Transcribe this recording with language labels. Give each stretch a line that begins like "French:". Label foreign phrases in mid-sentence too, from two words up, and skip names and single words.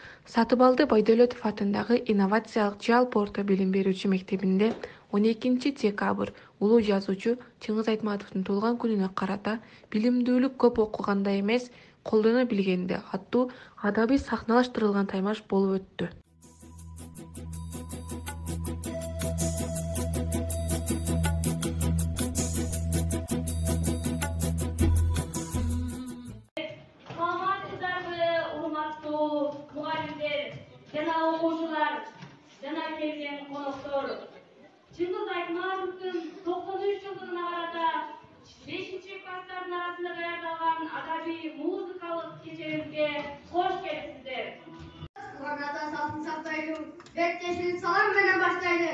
Kyrgyz: Сатыбалды Байдөлөтов атындагы инновациялык жалпы орто билим берүүчү мектебинде 12 декабрь улуу жазуучу Чыңгыз Айтматовдун туулган күнүнө карата «Билимдүүлүк көп окуганда эмес, колдоно билгенде» аттуу адабий сахналаштырылган таймаш болуп өттү. Muhallimler, jana okuwucular, jana kelgen konoktor. Чыңгыз Айтматовдун 93 жылдыгына карата 5-класстардын арасында даярдалган адабий музыкалык кечебизге кош келипсиздер. Ата салтын сактайлы, беттешилик салам менен баштайлы.